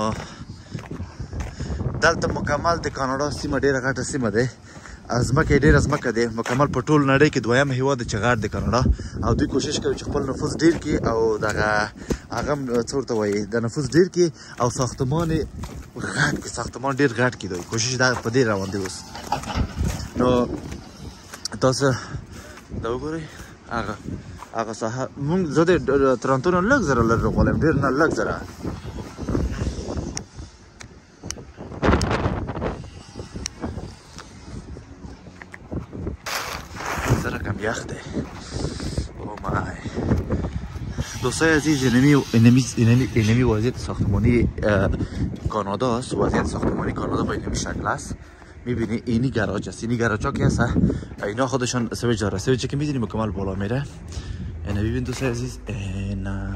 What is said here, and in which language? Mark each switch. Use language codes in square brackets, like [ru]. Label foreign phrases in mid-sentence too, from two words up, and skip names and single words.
[ps] دلته مکمل د کاناډا سیمه ډېره غټه سیمه دی ځمکه یې ډېره ځمکه دی مکمل په ټول نړۍ کې دویم هېواد دی چې غټ دی کاناډا او دوی کوشش کوي چې خپل نفوس ډېر کړي او دغه هغه څه ورته وایي د نفوس ډېر کړي او ساختمان ډېر غټ کړي دوی کوشش دا په دې روان دی اوس نو تاسو دا وګورئ هغه ساحه زه د تورنټو نه لږ زره لرې غواړم ډېر نه لږ زره یخ دی [fa] او مای دوستای عزیز اینمی وضعیت ساختمانی کانادا است وضعیت ساختمانی کانادا با اینمی شکل است میبینی اینی گراج است اینی گراج ها که هست اینا خودشان سویج داره سویجی که میدونی مکمل بالا میره اینا ببین دوستای عزیز اینا